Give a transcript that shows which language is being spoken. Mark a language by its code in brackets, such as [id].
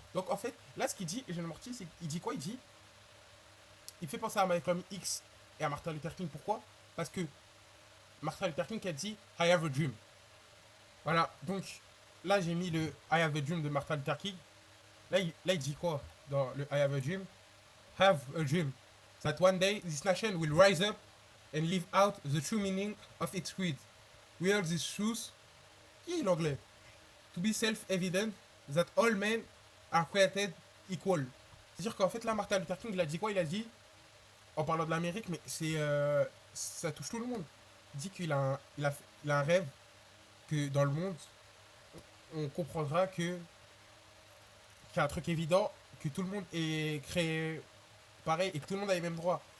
[fr] Donc en fait, là ce qu'il dit, Jeune Morty, c'est qu'il dit quoi? Il fait penser à Malcolm X et à Martin Luther King. Pourquoi? Parce que Martin Luther King a dit [en] I have a dream. [fr] Voilà, donc là j'ai mis le I have a dream de Martin Luther King. Là il dit quoi dans le [en] I have a dream? Have a dream that one day this nation will rise up and live out the true meaning of its creed. We hold this truth, [fr] qui est l'anglais? [en] To be self-evident that all men are created equal. [fr] C'est-à-dire qu'en fait là Martin Luther King il a dit quoi? Il a dit, en parlant de l'Amérique, mais ça touche tout le monde. Il dit qu'il a un rêve que dans le monde, on comprendra qu'il y a un truc évident, que tout le monde est créé pareil et que tout le monde a les mêmes droits.